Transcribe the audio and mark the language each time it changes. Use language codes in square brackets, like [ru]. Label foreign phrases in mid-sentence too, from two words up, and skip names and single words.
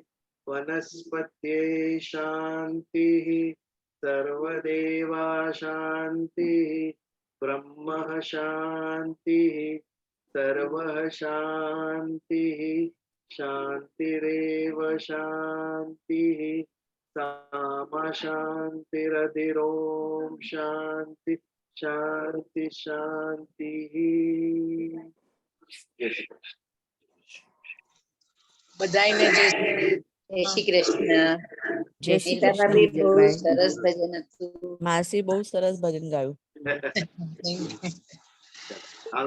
[sa] वनस्पत्ये शांति, सर्वदेवा शांति, ब्रह्म शांति, सर्वः शांति, शांतिरेव शांति, सामा शांतिरधिरोम शांति, शांति शांति। [gu] બધાયને જય જય શ્રી કૃષ્ણ. જય શ્રી નીતાબા કૃષ્ણ બી બહુ વિજયભાઈ. સરસ ભજન હતું. માસી બહુ સરસ ભજન ગાયું. શ્રી